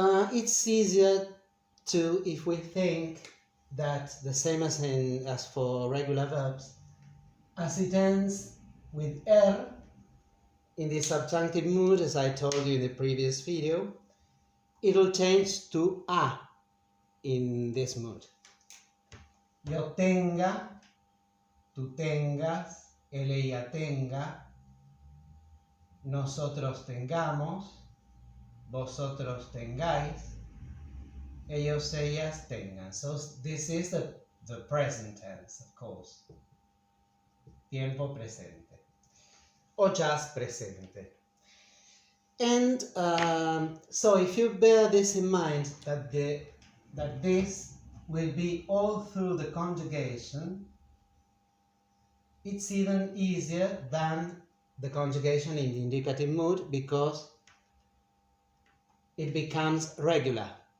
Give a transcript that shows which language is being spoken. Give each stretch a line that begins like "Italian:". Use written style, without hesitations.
English: It's easier to, if we think that the same as for regular verbs, as it ends with er in the subjunctive mood, as I told you in the previous video, it will change to a in this mood.
Spanish: Yo tenga, tú tengas, él, ella tenga, nosotros tengamos, vosotros tengáis, ellos, ellas tengan.
English: So this is the present tense, of course.
Spanish: Tiempo presente. O
English: just
Spanish: presente.
English: And so if you bear this in mind, that this will be all through the conjugation, it's even easier than the conjugation in the indicative mood, because it becomes regular.